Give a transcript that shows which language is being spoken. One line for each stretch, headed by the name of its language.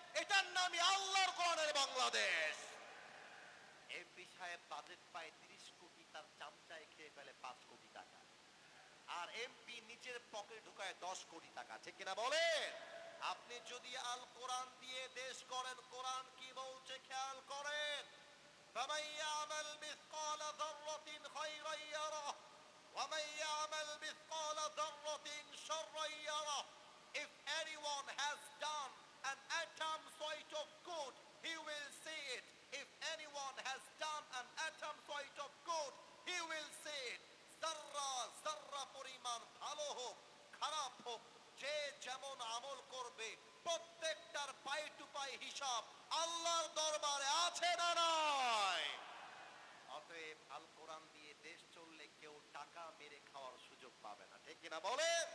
Bangla: এটার নামই আল্লাহর কোরআনের বাংলাদেশ। এমপি সাহেব বাজেট পায় 30 কোটি, তার চামচায় খেয়ে ফেলে 5 কোটি টাকা, আর এমপি নিজের পকেটে ঢুকায় 10 কোটি টাকা, ঠিক কিনা বলেন? আপনি যদি আল কোরআন দিয়ে দেশ করেন, কোরআন কি বলছে খেয়াল করেন।
Arabic: فمن يعمل مثقال ذرة خيرا يره ومن يعمل مثقال ذرة شرا يره.
English: If anyone has done an atom's weight of good, he will see it. If anyone has done an atom's weight of good, he will see it.
Bangla: যার্রা যার্রা পরিমাণ ভালো হোক খারাপ হোক, যে যেমন আমল করবে প্রত্যেকটার পাই টু পাই হিসাব আল্লাহর দরবারে আছে না নাই? অতএব আল কোরআন দিয়ে দেশ চললে কেউ টাকা মেরে খাওয়ার সুযোগ পাবে না, ঠিক কিনা বলে?